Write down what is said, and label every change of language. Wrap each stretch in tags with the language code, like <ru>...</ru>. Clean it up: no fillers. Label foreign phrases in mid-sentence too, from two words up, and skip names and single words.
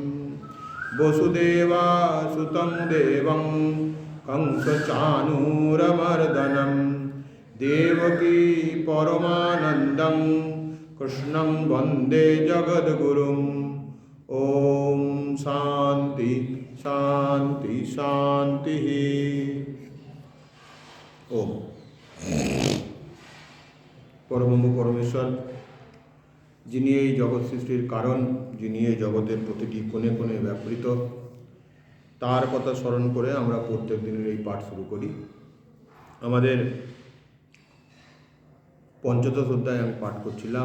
<sa>वसुदेवासुतं देवं कंसचाणूरमर्दनं देवकी परमानन्दं कृष्णं वन्दे जगद्गुरुम्। ॐ शान्ति शान्ति शान्तिः। ओम परम परमेश्वर</sa> <bn>যিনি এই জগৎ সৃষ্টির কারণ, যিনি এই জগতের প্রতিটি কোণে কোণে ব্যাপৃত, তার কথা স্মরণ করে আমরা প্রত্যেক দিনের এই পাঠ শুরু করি। আমাদের পঞ্চদশ অধ্যায় আমি পাঠ করছিলাম।</bn>